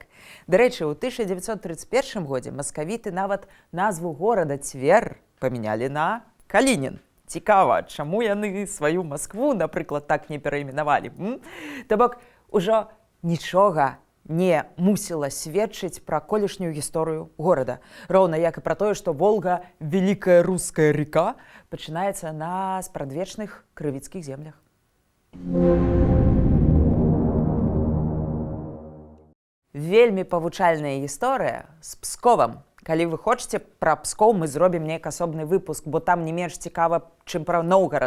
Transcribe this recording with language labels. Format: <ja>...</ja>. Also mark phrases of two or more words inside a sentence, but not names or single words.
<be>Дарэчы, у 1931 годзе маскавіты нават назву горада Цвер памянялі на Калінін. Цікава, чаму яны сваю Маскву, напрыклад, так не перайменавалі? То бок, ужо нічога не мусіла сведчыць пра колішнюю гісторыю горада. Роўна як і пра тое, што Волга,</be> <ru>великая русская река,</ru> <be>пачынаецца на спрадвечных крывіцкіх землях. Вельмі павучальная гісторыя з Псковам. Калі вы хочаце пра Пскоў, мы зробім нейк асобны выпуск, бо там не менш цікава, чым пра Новгарад.</be>